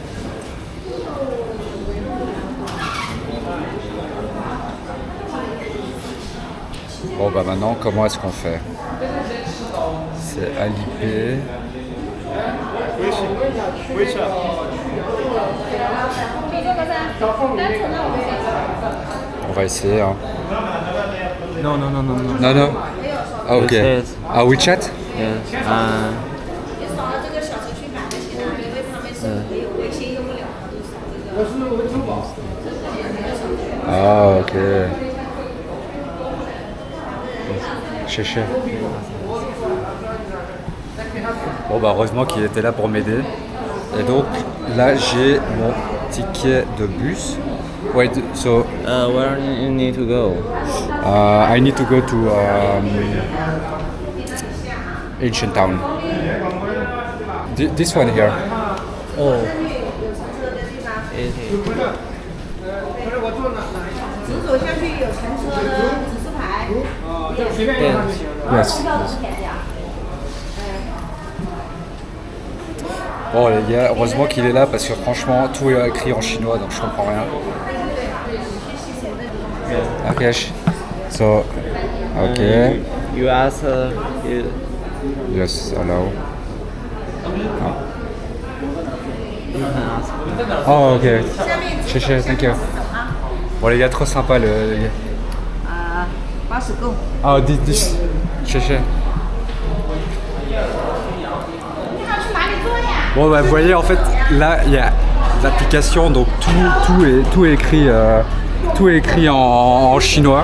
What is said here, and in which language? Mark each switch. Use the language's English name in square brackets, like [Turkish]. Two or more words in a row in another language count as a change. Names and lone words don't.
[French] Bon bah maintenant comment est-ce qu'on fait? C'est Alipay. On va essayer hein. [English] No. [French] Non non. Ah ok. WeChat. Ah WeChat? [English] Yes. Ah ok. [French] Cher. Bon bah heureusement qu'il était là pour m'aider. Et donc là j'ai mon ticket de bus. [English] Wait, so Where you need to go? I need to go to Ancient Town. This one here. Oh. Yes. [French] Bon les gars, heureusement qu'il est là parce que franchement tout est écrit en chinois donc je comprends rien. [English] Ok. So, ok. You ask. Yes, allow. You can ask. Oh ok. Cher, thank you. [French] Bon les gars, trop sympa le gars. [Chinese] 80共。 [English] Ah, this. Cher. [French] Bon bah vous voyez en fait là il y a l'application donc tout est écrit en chinois.